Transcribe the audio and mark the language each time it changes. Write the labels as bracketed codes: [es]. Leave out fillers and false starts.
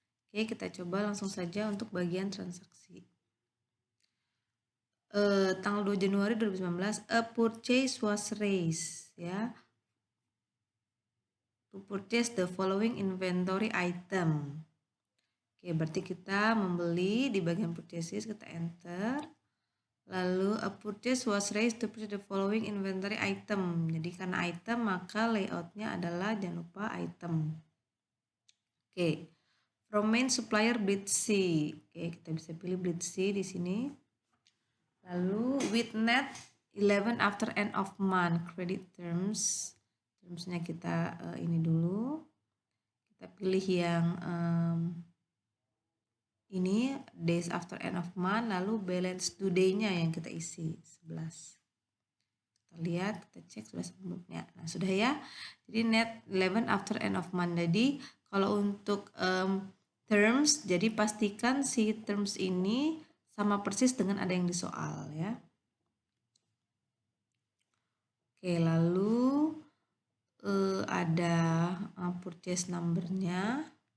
[id] Oke, kita coba langsung saja untuk bagian transaksi. Tanggal 2 Januari 2019, [en] a purchase was raised ya. To purchase the following inventory item. [id] Oke, berarti kita membeli di bagian purchases, kita enter. [en] Lalu a purchase was raised to purchase the following inventory item. [id] Jadi karena item maka layoutnya adalah jangan lupa item. Oke, [en] from main supplier [id] Blitzy. Oke, kita bisa pilih Blitzy di sini. [en] Lalu with net 11 after end of month credit terms. [id] Termsnya kita ini dulu. Kita pilih yang ini [en] days after end of month, [id] lalu balance due day-nya yang kita isi 11. Kita lihat, kita cek sudah sebelumnya. Nah, sudah ya. [en] Jadi net 11 after end of month. [id] Jadi kalau untuk terms, jadi pastikan si terms ini sama persis dengan ada yang di soal ya. Oke, lalu ada purchase number-nya.